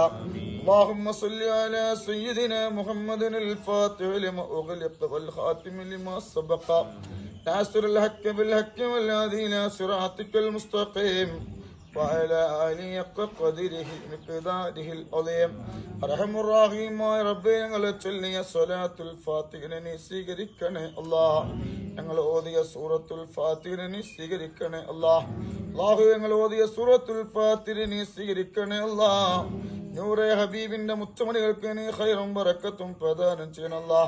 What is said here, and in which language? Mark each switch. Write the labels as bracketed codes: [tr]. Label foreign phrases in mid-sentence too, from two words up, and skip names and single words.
[ar] اللهم صل على سيدنا محمد الفاتح لما أغلق والخاتم لما سبق ناصر الحق بالحق والهادي إلى صراطك المستقيم وعلى آله حق قدره ومقداره العظيم. [ml] അർഹമുർ റഹീമായ റബ്ബേ, ഞങ്ങളെ ചൊല്ലിയ സ്വലാത്തുൽ ഫാത്തിഹയെ നീ സ്വീകരിക്കണേ അല്ലാഹ്. ഞങ്ങൾ ഓതിയ സൂറത്തുൽ ഫാത്തിഹയെ നീ സ്വീകരിക്കണേ അല്ലാഹ്. അല്ലാഹു, ഞങ്ങൾ ഓതിയ സൂറത്തുൽ ഫാത്തിഹയെ നീ സ്വീകരിക്കണേ അല്ലാഹ്. നൂറെ ഹബീബിന്റെ മുത്തുമണികൾക്ക് നീ ഖൈറും ബറക്കത്തും പ്രദാനം ചെയ്യണം അല്ലാഹ്.